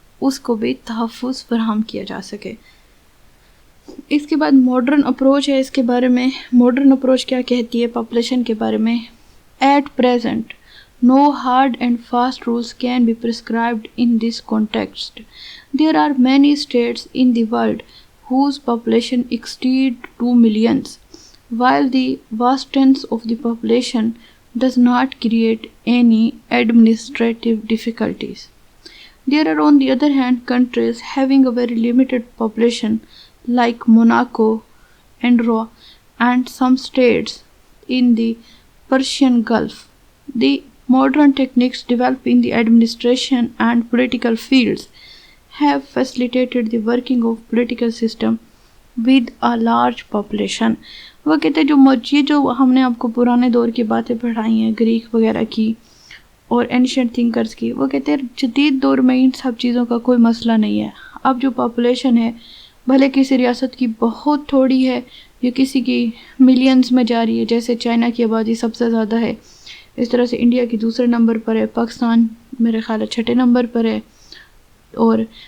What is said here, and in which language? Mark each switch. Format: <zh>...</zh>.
<ur>اس کو بھی تحفظ فراہم کیا جا سکے۔ اس کے بعد ماڈرن اپروچ ہے، اس کے بارے میں ماڈرن اپروچ کیا کہتی ہے پاپولیشن کے بارے میں۔</ur> <en>At present no hard and fast rules can be prescribed in this context. There are many states in the world whose population exceed 2 millions, while the vastness of the population does not create any administrative difficulties. There are, on the other hand, countries having a very limited population like Monaco, Andorra, and some states in the Persian Gulf. The modern techniques developed in the administration and political fields have facilitated the working of political system with a large population.</en> <ur>وہ کہتے ہیں جو ہم نے آپ کو پرانے دور کی باتیں پڑھائی ہیں گریک وغیرہ کی اور اینشینٹ تھنکرز کی، وہ کہتے ہیں جدید دور میں ان سب چیزوں کا کوئی مسئلہ نہیں ہے۔ اب جو پاپولیشن ہے بھلے کسی ریاست کی بہت تھوڑی ہے یا کسی کی ملینز میں جا رہی ہے، جیسے چائنا کی آبادی سب سے زیادہ ہے، اس طرح سے انڈیا کی دوسرے نمبر پر ہے، پاکستان میرے خیال ہے چھٹے نمبر پر ہے، اور</ur>